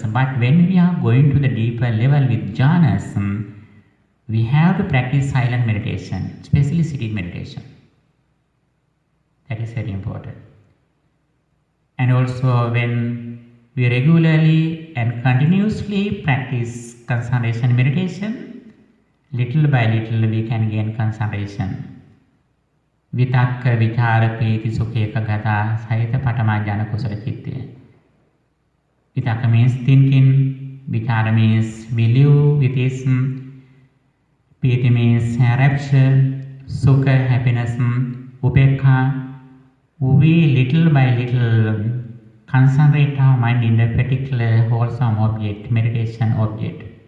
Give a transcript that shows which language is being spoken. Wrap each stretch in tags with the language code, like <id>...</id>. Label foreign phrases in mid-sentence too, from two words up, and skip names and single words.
<en>But when we are going to the deeper level with jhanas, we have to practice silent meditation, especially sitting meditation. That is very important. And also when we regularly and continuously practice concentration meditation, little by little we can gain concentration.</en> <pi>Vitakka, vichara, priti, sukha, ekagata, sahita, patama, jhana, kusala, chitta.</pi> <en>Vitakka means thinking, vichara means we live with this, priti means rapture, sukha, happiness, upekha. We little by little concentrate our mind in a particular wholesome object, meditation object.</en>